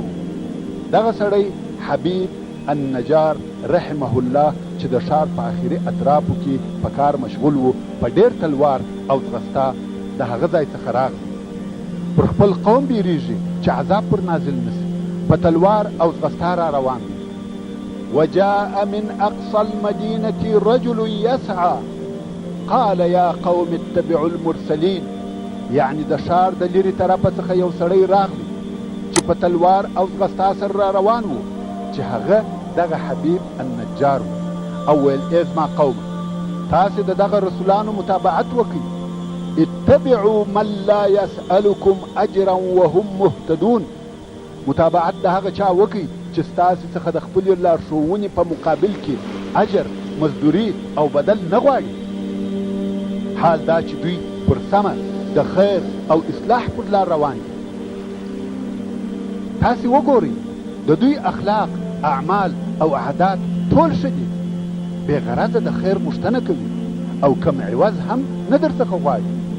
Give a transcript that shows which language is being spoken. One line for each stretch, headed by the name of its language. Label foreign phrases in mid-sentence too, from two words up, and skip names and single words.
Pashto: دغه سړی حبیب النجار رحمه الله چې د ښار په آخري اطرافو کې په کار مشغول و، په ډېر تلوار او ځغستا د هغه ځای څخه راغی. پر خپل قوم بیریږي چې عذاب پر نازل نسي، په تلوار او ځغستا را روان دی.
Arabic: وجاء من اقصى المدينة رجل يسعى قال يا قوم اتبعوا المرسلين.
Pashto: یعنی د ښار د لرې طرفه څخه یو سړی راغلی چې په تلوار او ځغستا سره را روان و، چې هغه دغه حبیب النجار و، او ویل ای زما قومه، تاسې د دغه رسولانو متابعت وکئ.
Arabic: اتبعوا من لا يسألكم اجرا وهم مهتدون.
Pashto: متابعت د هغه چا وکئ چې ستاسې څخه د خپلې لارښوونې په مقابل کې اجر، مزدوري او بدل نه غواړي. حال دا چې دوی پر سمه د خیر او اصلاح پر لار روان دي. تاسې وګورئ، د دوی اخلاق، اعمال او عادات ټول ښه دي، بې غرضه د خیر غوښتنه کوي او کم عوض هم نه درڅخه غواړي.